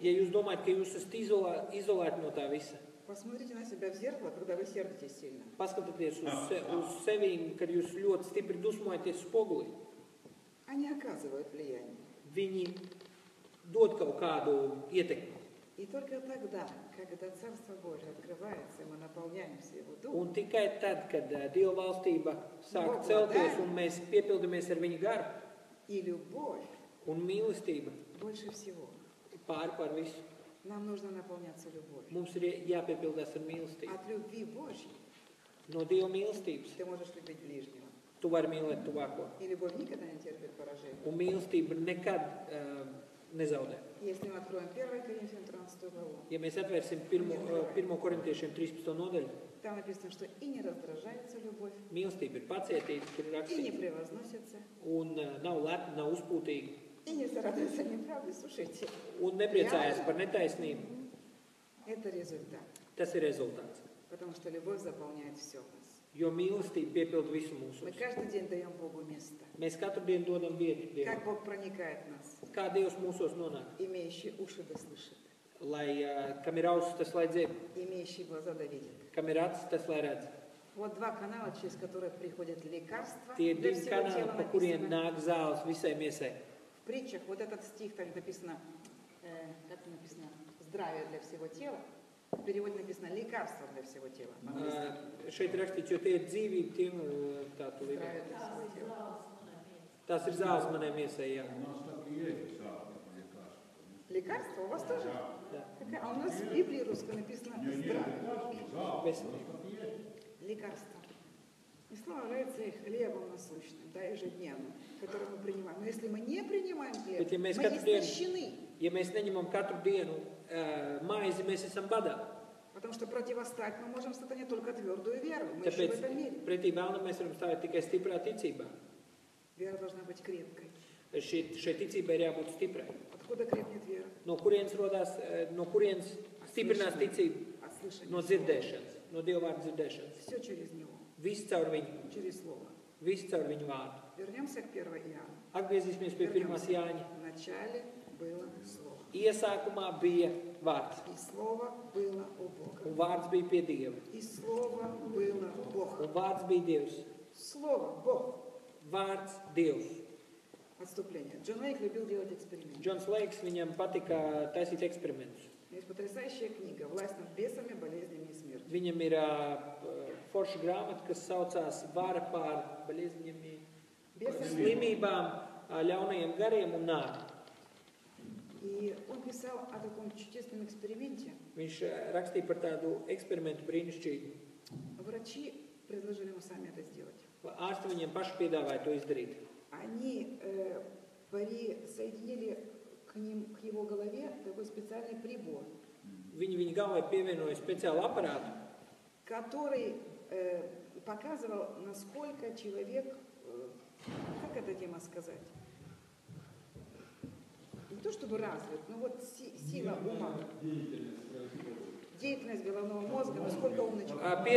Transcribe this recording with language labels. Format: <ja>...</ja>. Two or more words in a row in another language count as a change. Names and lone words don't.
<lv>Ja jūs domājat, ka jūs esat izolēti no tā visa,</lv> <ru>посмотрите на себя в зеркало, когда вы сердитесь сильно.</ru> <lv>paskatieties uz sevīm, kad jūs ļoti stipri dusmojaties spogulī.</lv> <ru>Они оказывают влияние.</ru> <lv>Viņi dod kaut kādu ietekmi.</lv> <ru>И только тогда, когда Царство Божие открывается, и мы наполняемся Его Духом,</ru> <lv>Un tikai tad, kad Dieva valstība sāk celties un mēs piepildamies ar viņa garu</lv> <ru>и любовь</ru> <lv>un mīlestība</lv> <ru>больше всего.</ru> <lv>pāri par visu,</lv> <ru>Нам нужно наполняться любовью.</ru> <lv>mums ir jāpiepildās ar mīlestību.</lv> <ru>От любви Божьей</ru> <lv>No Dieva mīlestības</lv> <ru>ты можешь любить ближнего.</ru> <lv>tu vari mīlēt tuvāko.</lv> <ru>И любовь никогда не терпит поражения.</ru> <lv>Un mīlestība nekad nezaudē.</lv> <ru>Если мы откроем 1 Коринфянам 13 главу,</ru> <lv>Ja mēs atvērsim 1. korintiešiem 13. nodaļu,</lv> <ru>там написано, что и не раздражается любовь,</ru> <lv>mīlestība ir pacietība, tur ir</lv> <ru>и не</ru> <lv>rakstīts,</lv> <ru>превозносится,</ru> <lv>un nav lepna, nav uzpūtīga,</lv> <ru>и не зарадуется неправдой. Слушайте,</ru> <lv>un nepriecājās par netaisnību.</lv> <ru>это результат.</ru> <lv>Tas ir rezultāts.</lv> <ru>Потому что любовь заполняет все в нас.</ru> <lv>Jo mīlestība piepilda visu mūsu.</lv> <ru>Мы каждый день даем Богу место.</ru> <lv>Mēs katru dienu dodam vietu Dievam.</lv> <ru>Как Бог проникает в нас,</ru> <lv>Kā Dievs mūsos nonāk?</lv> <ru>имеющий уши да слышит,</ru> <lv>Lai, kam ir ausis, tas lai dzird,</lv> <ru>имеющий глаза да видит.</ru> <lv>kam ir acis, tas lai redz.</lv> <ru>Вот два канала, через которые приходят лекарства</ru> <lv>Tie ir</lv> <ru>для</ru> <lv>divi</lv> <ru>всего</ru> <lv>kanāli,</lv> <ru>тела</ru> <lv>pa kuriem</lv> <ru>написано.</ru> <lv>nāk zāles visai miesai.</lv> <ru>В притчах вот этот стих, там написано, как написано, здравие для всего тела. В переводе написано лекарство для всего тела.</ru> <lv>Šeit ir rakstīts, jo tie ir dzīvība tiem, tā tu līdzi.</lv> <ru>Здравие для всего тела.</ru> <lv>Tās ir zāles manai miesai, jā.</lv> <ru>Лекарство у вас тоже? Да. А у нас в Библии русской написано здравие.</ru> <lv>Veselība.</lv> <ru>Лекарство. И слово является хлебом насущным. да, ежедневно, который мы принимаем. Но если мы не принимаем хлеб,</ru> <lv>Bet, ja</lv> <ru>мы</ru> <lv>mēs katru dienu,</lv> <ru>истощены.</ru> <lv>ja mēs neņemam katru dienu maizi, mēs esam badā.</lv> <ru>Потому что противостать мы можем сатане только твердую веру. Мы еще в</ru> <lv>Tāpēc</lv> <ru>этом мире.</ru> <lv>pretī vēlnam mēs varam stāvēt tikai stiprā ticībā.</lv> <ru>Вера должна быть крепкой.</ru> <lv>Šai ticībai ir jābūt stiprai.</lv> <ru>Откуда крепнет вера?</ru> <lv>No kurienes stiprinās ticība?</lv> <ru>От слышания.</ru> <lv>No dzirdēšanas, no Dieva vārda dzirdēšanas.</lv> <ru>Все через него,</ru> <lv>Viss caur viņu,</lv> <ru>через слово.</ru> <lv>viss caur viņu vārdu.</lv> <ru>Вернемся к 1 Иоанна.</ru> <lv>Atgriezīsimies pie 1. Jāņa.</lv> <ru>Вначале было слово.</ru> <lv>Iesākumā bija vārds,</lv> <ru>И слово было у Бога.</ru> <lv>un vārds bija pie Dieva,</lv> <ru>И слово было Бог.</ru> <lv>un vārds bija Dievs.</lv> <ru>Слово Бог.</ru> <lv>Vārds Dievs.</lv> <ru>Отступление. Джон Лейк любил делать эксперименты.</ru> <lv>Džons Leiks, viņam patika taisīt eksperimentus.</lv> <ru>Есть потрясающая книга «Власть над бесами, болезнями и смертью».</ru> <lv>Viņam ir forša grāmata, kas saucās Vara pār baļiezņiem, slimībām, ļaunajiem gariem un nāvi.</lv> <ru>И он писал о таком чудесном эксперименте.</ru> <lv>Viņš rakstīja par tādu eksperimentu brīnišķīgu.</lv> <ru>Врачи предложили ему сами это сделать.</ru> <lv>Ārsti viņiem paši piedāvāja to izdarīt.</lv> <ru>Они соединили к его голове такой специальный прибор,</ru> <lv>Viņi viņa galvai pievienoja speciālu aparātu,</lv> <ru>который показывал, насколько человек, как эта тема сказать, не то чтобы развит, но вот сила ума, деятельность головного mozga, насколько умный человек.</ru>